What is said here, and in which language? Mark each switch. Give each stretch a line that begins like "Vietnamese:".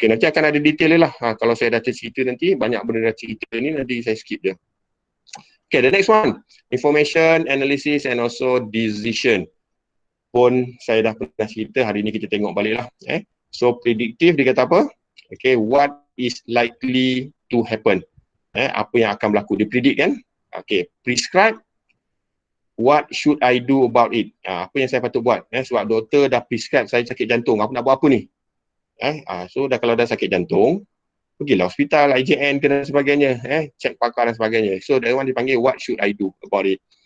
Malay: Okay, nanti akan ada detail lah. Kalau saya dah cerita nanti, banyak benda dah cerita ni, nanti saya skip dia.
English: Okay, the next one, information, analysis and also decision.
Malay: Pun saya dah pernah cerita, hari ni kita tengok balik lah. So predictive dia kata apa?
English: Okay, what is likely to happen?
Malay: Apa yang akan berlaku, dia predict kan?
English: Okay, prescribe, what should I do about it?
Malay: Apa yang saya patut buat? Sebab doktor dah prescribe saya sakit jantung, aku nak buat apa ni? So kalau dah sakit jantung, pergilah hospital, IJN ke dan sebagainya, cek pakar dan sebagainya.
English: So that one
Malay: dipanggil
English: what should I do about it?